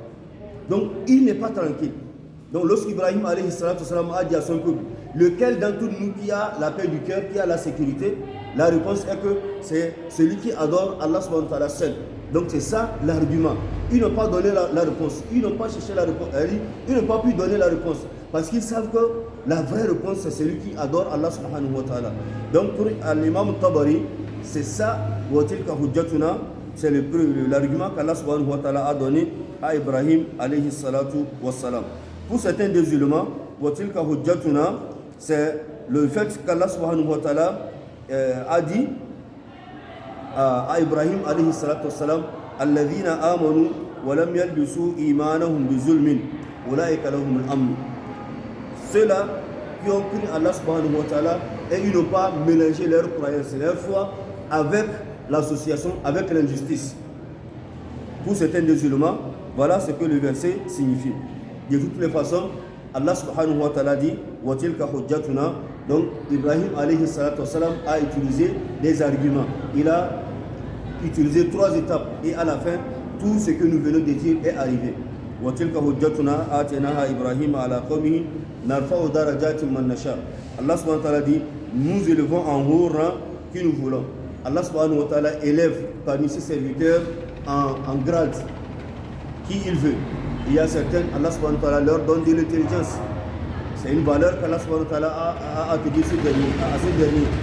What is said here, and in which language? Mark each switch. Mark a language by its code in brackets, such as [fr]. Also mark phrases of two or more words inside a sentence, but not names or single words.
[fr] Donc il n'est pas tranquille. Donc lorsqu'Ibrahim [ar] عليه الصلاة والسلام [fr] a dit à son peuple, lequel d'entre nous qui a la paix du cœur, qui a la sécurité, la réponse est que c'est celui qui adore [ar] الله سبحانه وتعالى [fr] seul. Donc c'est ça l'argument. Ils n'ont pas donné la réponse. Ils n'ont pas cherché la réponse. Ils n'ont pas pu donner la réponse. Parce qu'ils savent que la vraie réponse c'est celui qui adore [ar] الله سبحانه وتعالى. [fr] Donc pour l'imam Tabari, c'est ça, [ar] وتلك حجتنا, [fr] c'est l'argument qu' [ar] الله سبحانه وتعالى [fr] a donné à Ibrahim [ar] عليه الصلاة والسلام. [fr] Pour certains des éléments, [ar] وتلك حجتنا, [fr] c'est le fait qu' [ar] الله سبحانه وتعالى [fr] a dit à Ibrahim [ar] عليه الصلاة والسلام الذين آمنوا ولم يلبسوا إيمانهم بظلم أولئك لهم الأمن. [fr] Ceux-là qui ont cru [ar] الله سبحانه وتعالى [fr] et ils n'ont pas mélangé leur croyance et leur foi avec l'association, avec l'injustice. Pour certains musulmans, voilà ce que le verset signifie. De toutes les façons, [ar] الله سبحانه وتعالى [fr] dit [ar] وتلك حجتنا. [fr] Donc Ibrahim [ar] عليه الصلاة والسلام [fr] a utilisé des arguments. Il a utilisé 3 étapes et à la fin, tout ce que nous venons de dire est arrivé. [ar] وتلك حجتنا آتيناها إبراهيم على قومه نرفع درجات من نشاء. الله سبحانه وتعالى [fr] dit nous élevons en haut rang qui nous voulons. [ar] الله سبحانه وتعالى [fr] élève parmi ses serviteurs en grade qui il veut. Il y a certains, [ar] الله سبحانه وتعالى [fr] leur donne de l'intelligence. C'est une valeur qu' [ar] الله سبحانه وتعالى [fr] a attribuée à ce dernier.